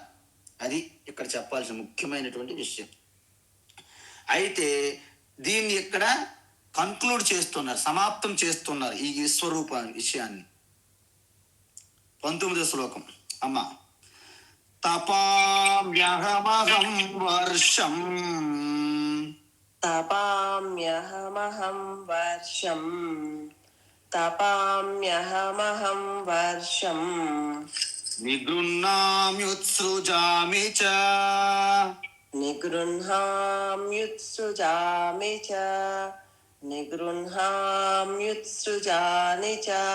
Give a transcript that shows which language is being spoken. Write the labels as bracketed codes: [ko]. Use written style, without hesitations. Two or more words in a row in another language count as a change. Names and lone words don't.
[te] అది ఇక్కడ చెప్పాల్సిన ముఖ్యమైనటువంటి విషయం. అయితే దీన్ని ఇక్కడ కన్క్లూడ్ చేస్తున్నారు, సమాప్తం చేస్తున్నారు ఈ విశ్వరూప విషయాన్ని. 19వ శ్లోకం అమ్మ. [sa] తపామ్యహమహం వర్షం तपाम्यहमहं वर्षं तपाम्यहमहं वर्षं నిగృహ్ణామ్యుత్సృజామి చ निगृह्णाम्युत्सृजामि च निगृह्णाम्युत्सृजानि च